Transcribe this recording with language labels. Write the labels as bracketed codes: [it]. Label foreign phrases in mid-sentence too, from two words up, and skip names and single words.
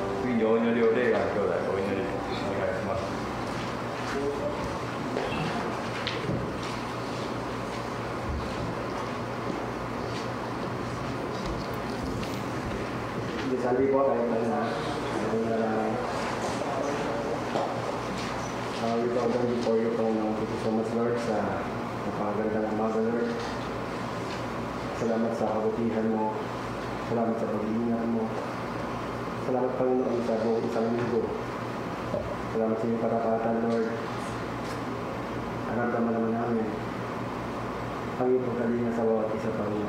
[ja] 次にお祈りをレーガン兄弟お祈りお願いします。 [tl] Sabi po tayo na [en] we bow down before you, [tl] Panginoon. [en] Thank you so much, [tl] Lord, sa napakagandang umaga, Lord. Salamat sa kabutihan mo. Salamat sa pag-iingat mo. Salamat, Panginoon, sa buong isang linggo. Salamat sa iyong karapatan, Lord. Naramdaman naman namin ang iyong pagkalinga sa bawat isa, Panginoon.